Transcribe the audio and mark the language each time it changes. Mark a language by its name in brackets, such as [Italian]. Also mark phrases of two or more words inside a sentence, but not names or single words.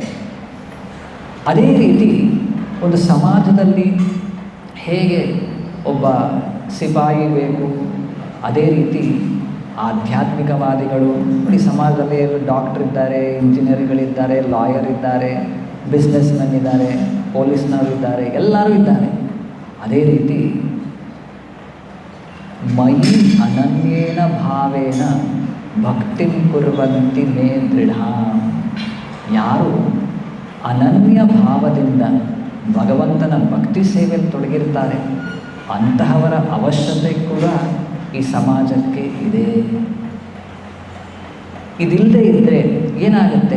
[Kannada] ಅದೇ ರೀತಿ ಒಂದು ಸಮಾಜದಲ್ಲಿ ಹೇಗೆ ಒಬ್ಬ ಸಿಪಾಯಿ ಬೇಕು, ಅದೇ ರೀತಿ ಆಧ್ಯಾತ್ಮಿಕವಾದಿಗಳು, ಈ ಸಮಾಜದಲ್ಲಿ ಡಾಕ್ಟರ್ ಇದ್ದಾರೆ, ಇಂಜಿನಿಯರ್ಗಳಿದ್ದಾರೆ, ಲಾಯರ್ ಇದ್ದಾರೆ, [English] business men [Kannada] ಇದ್ದಾರೆ, ಪೊಲೀಸ್ನವರು ಇದ್ದಾರೆ, ಎಲ್ಲರೂ ಇದ್ದಾರೆ. [Sanskrit] ಅದೇ ರೀತಿ ಮಯಿ ಅನನ್ಯೇನ ಭಾವೇನ ಭಕ್ತಿಂ ಕುರ್ವಂತಿ ಮೇ ದೃಢ. [Kannada] ಯಾರು ಅನನ್ಯ ಭಾವದಿಂದ ಭಗವಂತನ ಭಕ್ತಿ ಸೇವೆಯಲ್ಲಿ ತೊಡಗಿರ್ತಾರೆ ಅಂತಹವರ ಅವಶ್ಯಕತೆ ಕೂಡ ಈ ಸಮಾಜಕ್ಕೆ ಇದೆ. ಇದಿಲ್ಲದೆ ಇದ್ದರೆ ಏನಾಗುತ್ತೆ?